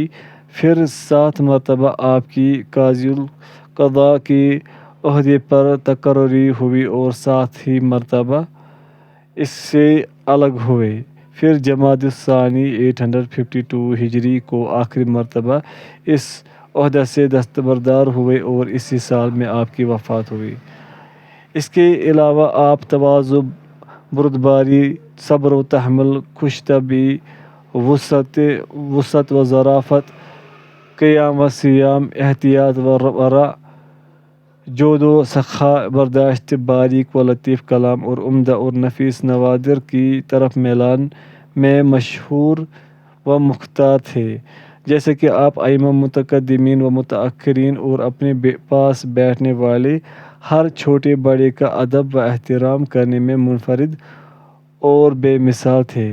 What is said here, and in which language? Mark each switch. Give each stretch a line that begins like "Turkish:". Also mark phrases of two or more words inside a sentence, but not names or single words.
Urdu: پھر 7 مرتبہ آپ کی قاضی القضاء کے عہدے پر تقرری ہوئی اور 7 ہی مرتبہ اس سے الگ ہوئے۔ پھر جمادی الثانی 852 ہجری کو آخری مرتبہ اس عہدہ سے دستبردار ہوئے اور اسی سال میں آپ کی وفات ہوئی۔ اس کے علاوہ آپ تواضع، بردباری، صبر و تحمل، خوش طبعی، وسعت و ظرافت، قیام و سیام، احتیاط و ورع، جود و سخا، برداشت، باریک و لطیف کلام اور عمدہ اور نفیس نوادر کی طرف میلان میں مشہور و مختار تھے۔ جیسا کہ آپ ائمہ متقدمین و متأخرین اور اپنے پاس بیٹھنے والے ہر چھوٹے بڑے کا ادب و احترام کرنے میں منفرد اور بے مثال تھے۔